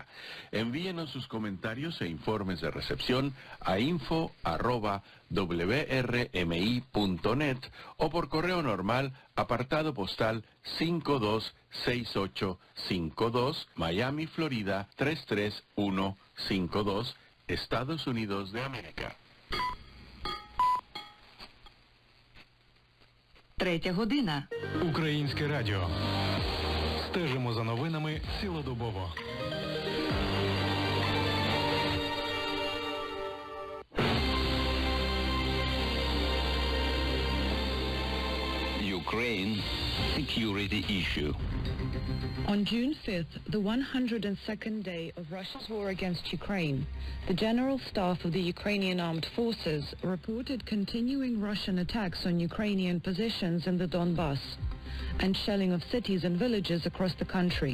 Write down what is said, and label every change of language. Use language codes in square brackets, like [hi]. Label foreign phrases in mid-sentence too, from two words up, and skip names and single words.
[es] Envíenos sus comentarios e informes de recepción a info@wrmi.net o por correo normal, apartado postal 526852, Miami, Florida 33152, Estados Unidos de Амérica. [uk] 3 година. Українське радіо. Стежимо за новинами цілодобово. [en] Ukraine security issue. On June 5th, the 102nd day of Russia's war against Ukraine, the General Staff of the Ukrainian Armed Forces reported continuing Russian attacks on Ukrainian positions in the Donbass and shelling of cities and villages across the country.